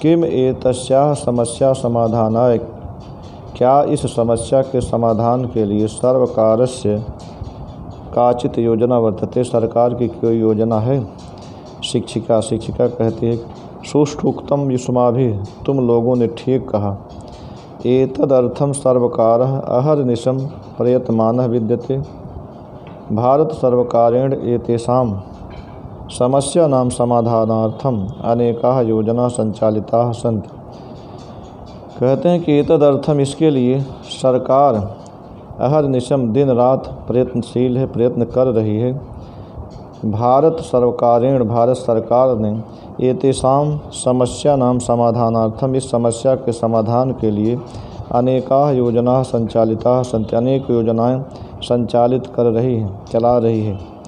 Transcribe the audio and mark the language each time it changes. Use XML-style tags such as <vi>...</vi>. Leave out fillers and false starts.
<sa>किम एतस्याः समस्या समाधानाय,</sa> <hi>क्या इस समस्या के समाधान के लिए</hi> <sa>सर्वकारस्य काचित् योजना वर्तते,</sa> <hi>सरकार की कोई योजना है? शिक्षिका कहती है,</hi> <sa>सुष्ठुक्तम युष्माभिः,</sa> <hi>तुम लोगों ने ठीक कहा।</hi> <sa>एतदर्थं सर्वकारः अहर्निशं प्रयतमानः विद्यते। भारत सर्वकारेण एतेषां समस्यानां समाधानार्थम अनेकाः योजनाः संचालिताः सन्ति।</sa> <hi>कहते हैं कि एतदर्थम, इसके लिए सरकार अहर्निशम, दिन रात प्रयत्नशील है, प्रयत्न कर रही है। भारत सरकार ने</hi> <sa>एतेषां समस्यानां समाधानार्थम,</sa> <hi>इस समस्या के समाधान के लिए</hi> <sa>अनेकाः योजनाः संचालिताः सन्ति,</sa> <hi>अनेक योजनाएं संचालित कर रही है, चला रही है।</hi>